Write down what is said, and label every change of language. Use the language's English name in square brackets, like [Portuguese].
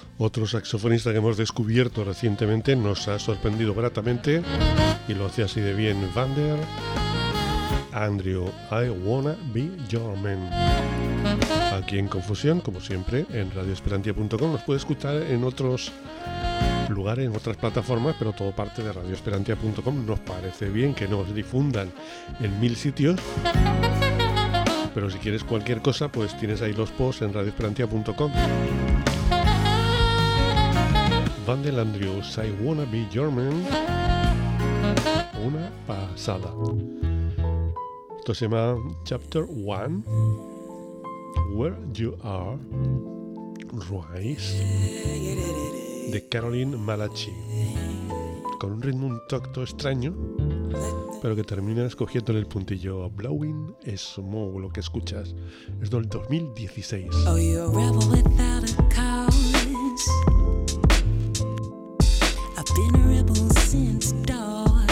[Spanish] otro saxofonista que hemos descubierto recientemente, nos ha sorprendido gratamente y lo hace así de bien, Vander. [English] Andrew, I wanna be your man. [Spanish] Aquí en Confusión, como siempre, en radioesperantia.com. Nos puede escuchar en otros lugares, en otras plataformas, pero todo parte de radioesperantia.com. Nos parece bien que nos difundan en mil sitios. Pero si quieres cualquier cosa, pues tienes ahí los posts en radioesperantia.com. Vander Andrews, [English] I wanna be your man. [Spanish] Una pasada. Esto se llama Chapter 1. Where You Are, Rise, de Caroline Malachi. Con un ritmo un tanto extraño, pero que termina escogiendo en el puntillo Blowing Smoke, lo que escuchas. Es del 2016. [English] Oh, you're a rebel without a cause. I've been a rebel since dawn.